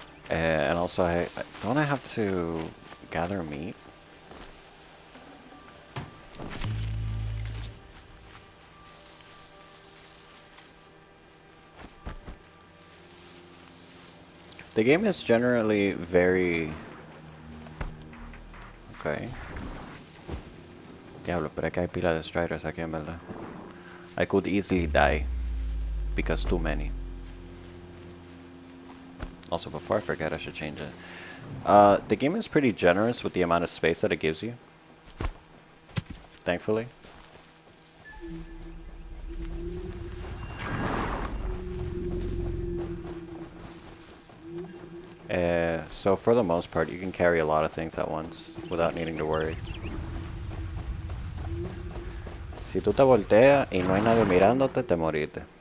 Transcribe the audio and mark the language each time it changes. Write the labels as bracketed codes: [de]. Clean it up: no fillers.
[en] And also, don't I have to gather meat? The game is generally very... Okay. [es] Diablo, pero acá hay pila de striders aquí en verdad. [en] I could easily die because too many. Also, before I forget, I should change it. The game is pretty generous with the amount of space that it gives you. Thankfully. So for the most part, you can carry a lot of things at once without needing to worry. [es] Si tú te volteas y no hay nadie mirándote, te moriste.